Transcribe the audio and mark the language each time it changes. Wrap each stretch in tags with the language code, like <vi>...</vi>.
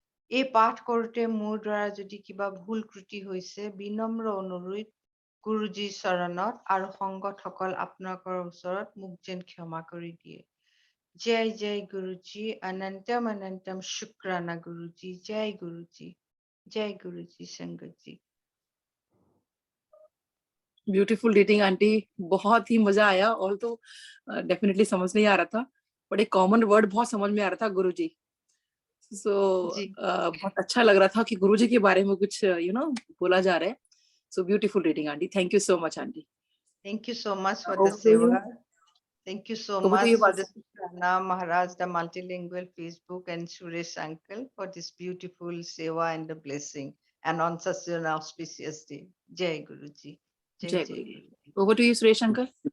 <as>এই পাঠ কৰোঁতে মোৰ দ্বাৰা যদি কিবা ভুল ত্ৰুটি হৈছে, বিনম্ৰ অনুৰোধ গুৰুজীৰ চৰণত আৰু সংগতসকল আপোনালোকৰ ওচৰত মোক যেন ক্ষমা কৰি দিয়ে। জয় জয় গুৰুজী, অনন্তম অনন্তম শুক্ৰানা গুৰুজী, জয় গুৰুজী,</as> <hi>जय गुरु जी, संगत जी। ब्यूटीफुल रीडिंग आंटी, बहुत ही मजा आया। और तो डेफिनेटली समझ नहीं आ रहा था, बट एक कॉमन वर्ड बहुत समझ में आ रहा था, गुरुजी। सो बहुत अच्छा लग रहा था कि गुरुजी के बारे में कुछ बोला जा रहा है। So beautiful reading aunty, thank you so much aunty.</hi> <en>Thank you so much for the seva. Thank you so much to the Sukrana Maharaj, the multilingual Facebook, and Suresh uncle for this beautiful seva and the blessing, and on such an auspicious day. Jai Guruji. Jai Guruji. Over to you, Suresh uncle.</en>